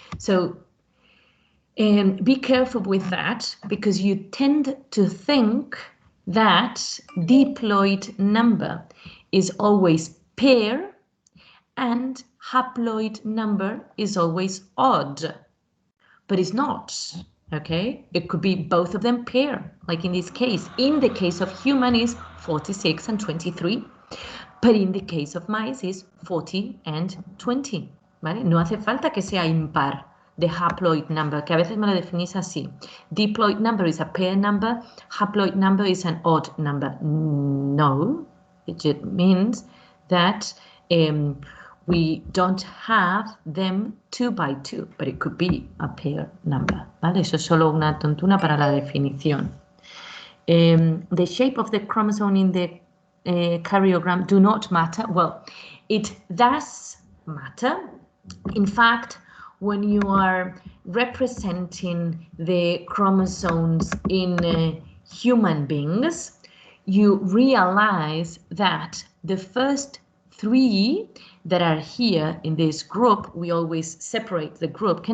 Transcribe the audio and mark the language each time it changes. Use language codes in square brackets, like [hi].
[en] So be careful with that, because you tend to think that diploid number is always pair and haploid number is always odd, but it's not, okay? It could be both of them pair, like in this case. In the case of human is 46 and 23, but in the case of mice is 40 and 20, ¿vale? [es] No hace falta que sea impar. [en] The haploid number, [es] que a veces me lo definís así. [en] Diploid number is a pair number, haploid number is an odd number. No, it just means that we don't have them 2 by 2, but it could be a pair number, ¿vale? [es] Eso es solo una tontuna para la definición. [en] The shape of the chromosome in the karyogram do not matter. Well, it does matter. In fact, when you are representing the chromosomes in human beings, you realize that the first 3 that are here in this group, we always separate the group.